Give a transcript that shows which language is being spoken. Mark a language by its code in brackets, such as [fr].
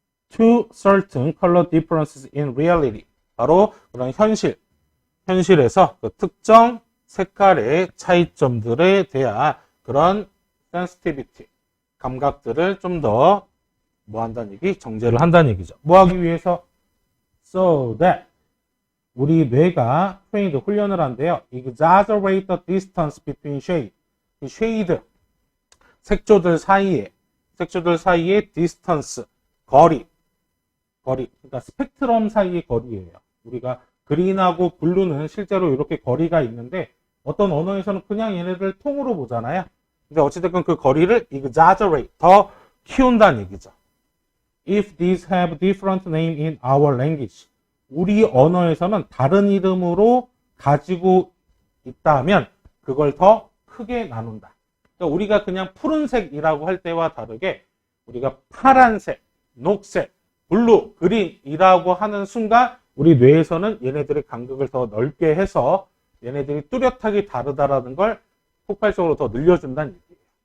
[en] To certain color differences in reality. [ko] 바로 그런 현실에서 그 특정 색깔의 차이점들에 대한 그런 sensitivity, 감각들을 좀 더 뭐 한다는 얘기? 정제를 한다는 얘기죠. 뭐 하기 위해서? [en] So that [ko] 우리 뇌가 trained 훈련을 한대요. [en] Exaggerate the distance between shade. [ko] 이 shade, 색조들 사이에 distance, 거리. 그러니까 스펙트럼 사이의 거리예요. 우리가 그린하고 블루는 실제로 이렇게 거리가 있는데 어떤 언어에서는 그냥 얘네들 통으로 보잖아요. 근데 어찌됐건 그 거리를 exaggerate, 더 키운다는 얘기죠. [en] If these have different name in our language. [ko] 우리 언어에서는 다른 이름으로 가지고 있다면 그걸 더 크게 나눈다. 그러니까 우리가 그냥 푸른색이라고 할 때와 다르게 우리가 파란색, 녹색, 블루, 그린이라고 하는 순간 우리 뇌에서는 얘네들의 간격을 더 넓게 해서 얘네들이 뚜렷하게 다르다라는 걸 폭발적으로 더 늘려준다는 얘기예요.